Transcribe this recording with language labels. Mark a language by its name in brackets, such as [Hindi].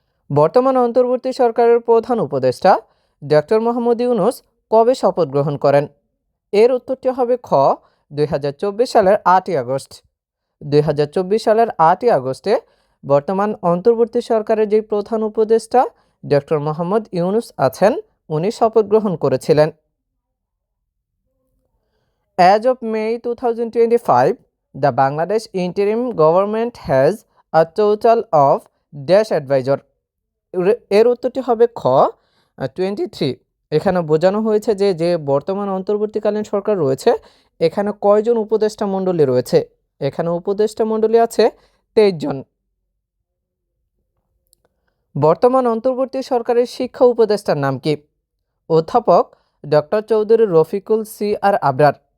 [Bangla] বর্তমান অন্তর্বর্তী সরকারের প্রধান উপদেষ্টা ডক্টর মোহাম্মদ ইউনূস কবে শপথ গ্রহণ করেন? এর উত্তরটি হবে খ ২০২৪ সালের ৮ আগস্ট। ২০২৪ সালের ৮ আগস্টে বর্তমান অন্তর্বর্তী সরকারের যে প্রধান উপদেষ্টা ডক্টর মোহাম্মদ ইউনূস আছেন, উনি শপথ গ্রহণ করেছিলেন। [English] As of May 2025, the Bangladesh interim government has a total of dash advisor. [Bangla] এর উত্তরটি হবে খ 23। এখানে বোঝানো হয়েছে যে যে বর্তমান অন্তর্বর্তীকালীন সরকার রয়েছে, এখানে কয়জন উপদেষ্টা মণ্ডলী রয়েছে? এখানে উপদেষ্টা মণ্ডলী আছে 23 জন। বর্তমান অন্তর্বর্তী সরকারের শিক্ষা উপদেষ্টার নাম কি? অধ্যাপক ডক্টর চৌধুরী রফিকুল সি আর আবরার।